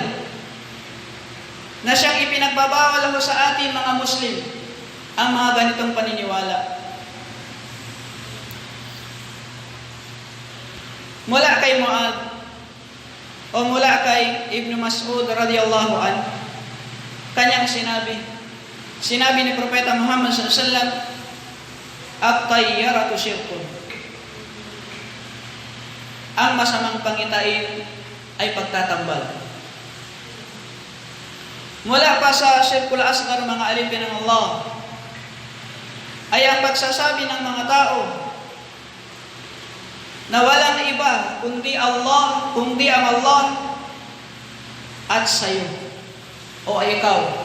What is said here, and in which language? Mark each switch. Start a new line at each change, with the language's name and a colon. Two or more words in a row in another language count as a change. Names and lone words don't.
Filipino: Na siyang ipinagbabawal ako sa ating mga Muslim ang mga ganitong paniniwala. Mula kay Mu'adh o mula kay Ibn Mas'ud
Arabic: radiyallahu anhu,
Filipino: kanyang sinabi ni Propeta Muhammad
Arabic: sallallahu alaihi wasallam, at-tayyaratu syirkun.
Filipino: Ang masamang pangitain ay pagtatambal. Mula pa sa
Arabic: Syirkul Asghar,
Filipino: mga alipin ng Allah, ay ang pagsasabi ng mga tao na walang iba kundi ang Allah at sayo o ikaw.